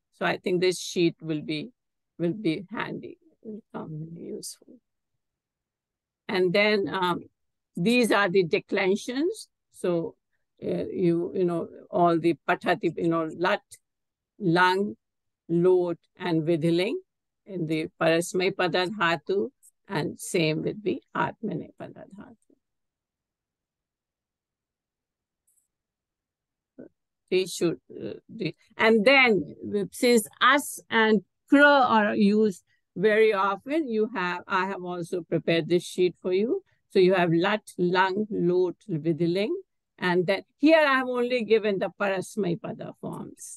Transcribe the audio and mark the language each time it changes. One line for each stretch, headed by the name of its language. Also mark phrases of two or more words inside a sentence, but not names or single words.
English: So I think this sheet will be handy, will come useful. And then these are the declensions. So all the patati, lat, lang, lot, and vidhiling in the
Sanskrit: parasmay pada dhatu,
English: and same with the
Sanskrit: atmane pada dhatu.
English: They should, and then since as and kra are used very often, I have also prepared this sheet for you. So you have lat, lang, lot, vidhiling, and then here I have only given the
Sanskrit: parasmay pada
English: forms.